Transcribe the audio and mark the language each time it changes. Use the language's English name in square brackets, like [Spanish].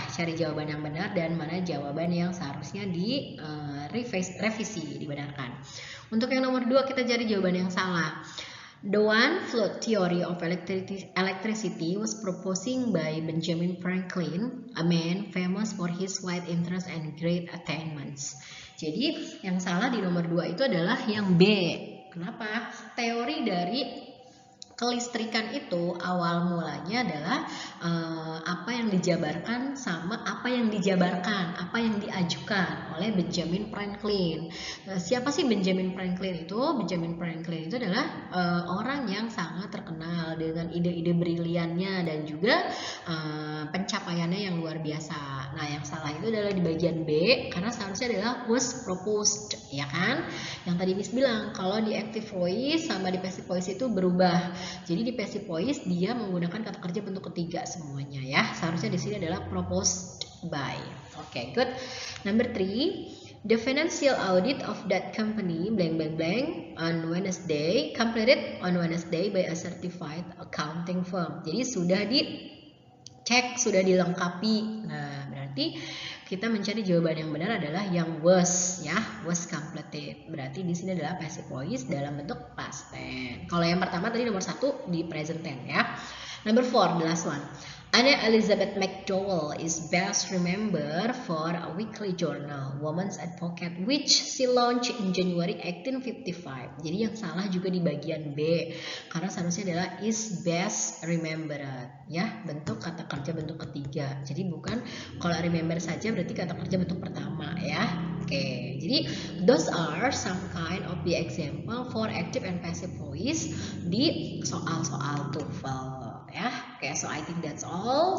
[Indonesian] Cari jawaban yang benar dan mana jawaban yang seharusnya di revisi, dibenarkan. Untuk yang nomor 2 kita cari jawaban yang salah. [English] The one-fluid theory of electricity was proposed by Benjamin Franklin, a man famous for his wide interest and great attainments. [Indonesian] Jadi yang salah di nomor 2 itu adalah yang B. Kenapa? Teori dari kelistrikan itu awal mulanya adalah apa yang dijabarkan sama apa yang diajukan oleh Benjamin Franklin. Siapa sih Benjamin Franklin itu? Benjamin Franklin itu adalah orang yang sangat terkenal dengan ide-ide briliannya dan juga pencapaiannya yang luar biasa. Nah, yang salah itu adalah di bagian B karena seharusnya adalah was proposed, ya kan? Yang tadi Miss bilang kalau di active voice sama di passive voice itu berubah. Jadi di passive voice dia menggunakan kata kerja bentuk ketiga semuanya ya. Seharusnya di sini adalah proposed by. [English] Oke, good. Number 3, the financial audit of that company blank blank blank on Wednesday completed on Wednesday by a certified accounting firm. [Indonesian] Jadi sudah dicek, sudah dilengkapi. Nah, berarti kita mencari jawaban yang benar adalah yang was ya, was completed. Berarti di sini adalah passive voice dalam bentuk past tense. Kalau yang pertama tadi nomor 1 di present tense ya. [English] Number 4, the last one. Anna Elizabeth McDowell is best remembered for a weekly journal, Woman's Advocate, which she launched in January 1855. [Indonesian] Jadi yang salah juga di bagian B, karena seharusnya adalah is best remembered, ya, bentuk kata kerja bentuk ketiga. Jadi bukan kalau remember saja berarti kata kerja bentuk pertama ya. [English] Oke, jadi those are some kind of the example for active and passive voice [Indonesian] di soal-soal TOEFL. [English] Ya, oke, so I think that's all.